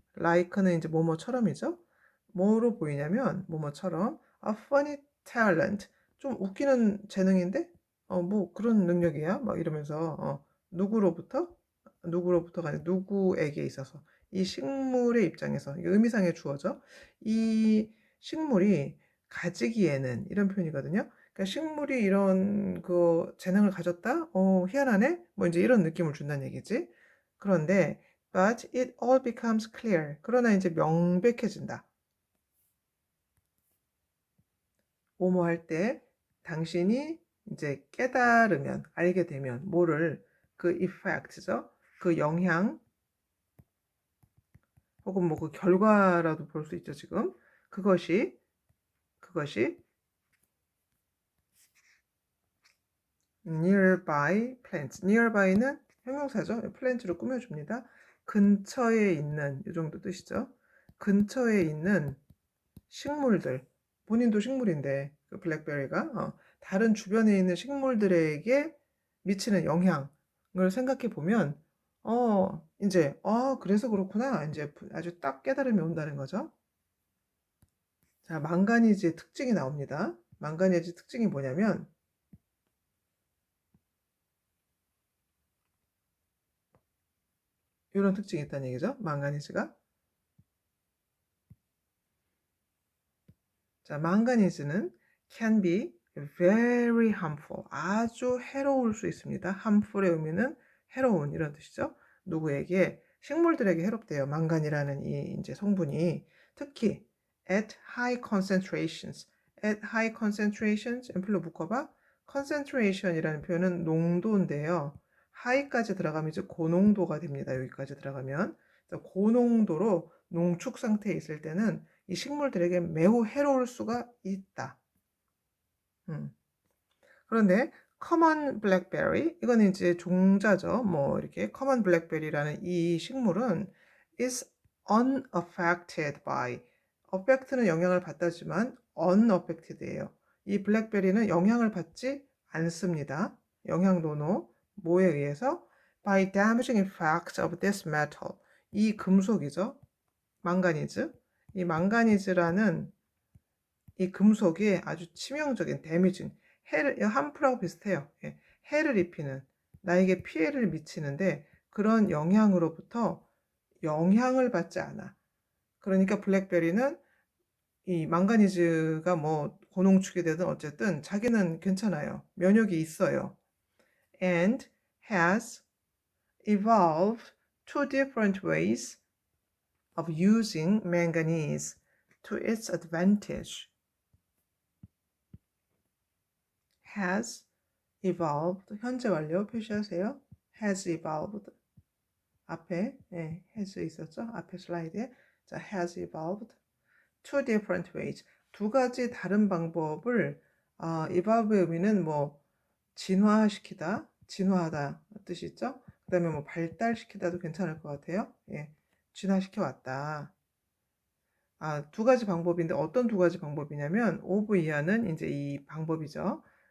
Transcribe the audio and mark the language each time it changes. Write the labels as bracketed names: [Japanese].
[Korean] like는 이제 뭐뭐처럼이죠. 뭐로 보이냐면 뭐뭐처럼 [English] a funny talent, [Korean] 좀 웃기는 재능인데 뭐 그런 능력이야 막 이러면서 누구로부터가 아니라 누구에게 있어서, 이 식물의 입장에서, 이게 의미상의 주어죠. 이 식물이 가지기에는, 이런 표현이거든요. 그러니까 식물이 이런 그 재능을 가졌다? 희한하네? 뭐 이제 이런 느낌을 준다는 얘기지. 그런데 [English] but it all becomes clear. [Korean] 그러나 이제 명백해진다. 뭐뭐 할 때 당신이 이제 깨달으면, 알게 되면, 뭐를, 그 effect죠. 그 영향, 혹은 뭐 그 결과라도 볼 수 있죠, 지금. 그것이 [English] nearby plants. [Korean] nearby는 형용사죠. plant로 꾸며줍니다. 근처에 있는, 이 정도 뜻이죠. 근처에 있는 식물들, 본인도 식물인데 그 블랙베리가 다른 주변에 있는 식물들에게 미치는 영향을 생각해 보면 이제 그래서 그렇구나, 이제 아주 딱 깨달음이 온다는 거죠. 자, 망가니즈의 특징이 나옵니다. 망가니즈 특징이 뭐냐면 이런 특징이 있다는 얘기죠. 망가니즈가. 자, 망가니즈는 [English] can be very harmful, [Korean] 아주 해로울 수 있습니다. harmful의 의미는 해로운, 이런 뜻이죠. 누구에게? 식물들에게 해롭대요. 망간이라는 이 이제 성분이. [English] 특히 at high concentrations. at high concentrations, [Korean] 앰플로 묶어봐. concentration이라는 표현은 농도인데요. high까지 들어가면 이제 고농도가 됩니다. 여기까지 들어가면. 고농도로 농축 상태에 있을 때는 이 식물들에게 매우 해로울 수가 있다. 그런데 common blackberry, 이거는 이제 종자죠. 뭐 이렇게 common blackberry라는 이 식물은 [English] is unaffected by, [Korean] affect는 영향을 받다지만 unaffected예요. 이 블랙베리는 영향을 받지 않습니다. 영향노노, 뭐에 의해서? [English] by damaging effects of this metal, [Korean] 이 금속이죠. 망가니즈. 이 망가니즈라는 이 금속이 아주 치명적인 데미징, 해를, 함프라고 비슷해요. 예, 해를 입히는, 나에게 피해를 미치는데 그런 영향으로부터 영향을 받지 않아. 그러니까 블랙베리는 이 망가니즈가 뭐 고농축이 되든 어쨌든 자기는 괜찮아요. 면역이 있어요. [English] And has evolved two different ways of using manganese to its advantage. has evolved, [Korean] 현재 완료 표시하세요. [English] has evolved. [Korean] 앞에 has 있었죠? 앞에 슬라이드에. 자, [English] has evolved two different ways. [Korean] 두 가지 다른 방법을 evolve의 의미는 뭐 진화시키다, 진화하다 뜻이 있죠? 그 다음에 뭐 발달시키다도 괜찮을 것 같아요. 예, 진화시켜 왔다. 두 가지 방법인데 어떤 두 가지 방법이냐면 of 이하는 이제 이 방법이죠.